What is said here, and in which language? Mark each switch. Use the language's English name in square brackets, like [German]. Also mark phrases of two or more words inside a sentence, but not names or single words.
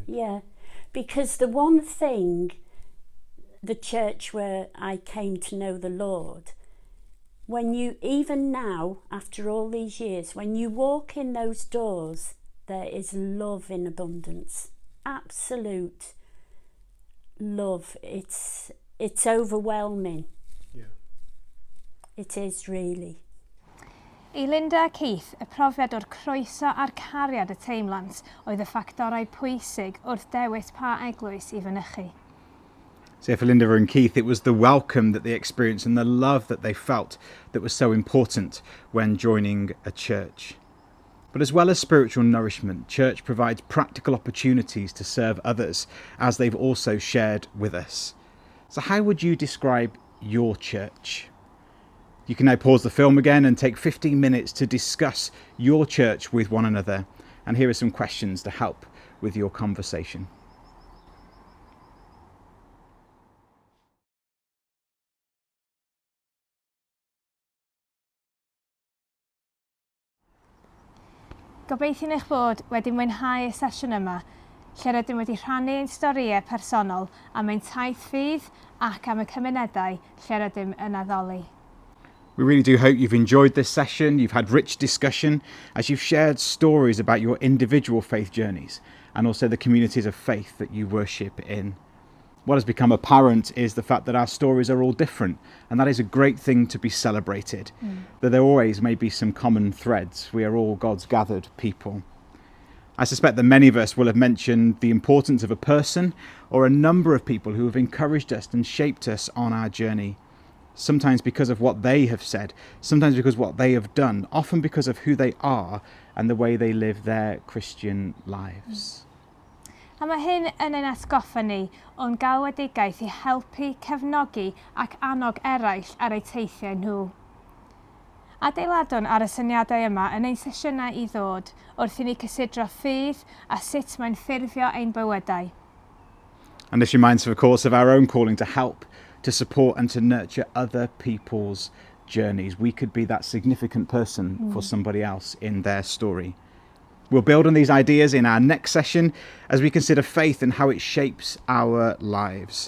[English] Yeah, because the one thing, the church where I came to know the Lord, when you, even now, after all these years, when you walk in those doors, there is love in abundance, absolute love. It's overwhelming. Yeah. It is really. [Welsh] I Linda a Keith, y profiad o'r croeso a'r cariad y teimlans oedd y ffactorau pwysig wrth dewis pa eglwys I fynychu. [English] So for Linda and Keith, it was the welcome that they experienced and the love that they felt that was so important when joining a church. But as well as spiritual nourishment, church provides practical opportunities to serve others, as they've also shared with us. So how would you describe your church? You can now pause the film again and take 15 minutes to discuss your church with one another. And here are some questions to help with your conversation. [Welsh] Gobeithio'n eich bod wedi mwynhau y sesiwn yma, lle rydym wedi rhannu ein storïau personol am ein taith ffydd ac am y cymunedau lle rydym yn addoli. [English] We really do hope you've enjoyed this session. You've had rich discussion as you've shared stories about your individual faith journeys and also the communities of faith that you worship in. What has become apparent is the fact that our stories are all different, and that is a great thing to be celebrated. That there always may be some common threads. We are all God's gathered people. I suspect that many of us will have mentioned the importance of a person or a number of people who have encouraged us and shaped us on our journey. Sometimes because of what they have said, sometimes because of what they have done, often because of who they are and the way they live their Christian lives. [Welsh] A mae hyn yn ein atgoffa ni o'n galwedigaeth I helpu, cefnogi ac annog eraill ar eu teithiau nhw. Adeiladwn ar y syniadau yma yn ein sesiynau I ddod wrth I ni cysidro ffydd a sut mae'n ffurfio ein bywydau. [English] And this reminds us, of course, of our own calling to help, to support and to nurture other people's journeys. We could be that significant person for somebody else in their story. We'll build on these ideas in our next session as we consider faith and how it shapes our lives.